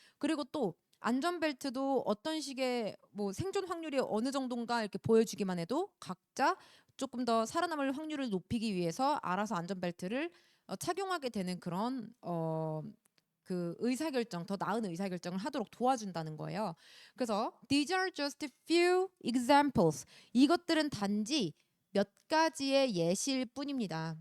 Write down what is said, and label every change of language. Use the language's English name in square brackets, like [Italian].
[Korean] 그리고 또 안전벨트도 어떤 식의 뭐 생존 확률이 어느 정도인가 이렇게 보여주기만 해도 각자 조금 더 살아남을 확률을 높이기 위해서 알아서 안전벨트를 착용하게 되는 그런 그 의사결정, 더 나은 의사결정을 하도록 도와준다는 거예요. 그래서 [English] these are just few examples. [Korean] 이것들은 단지 몇 가지의 예시일 뿐입니다.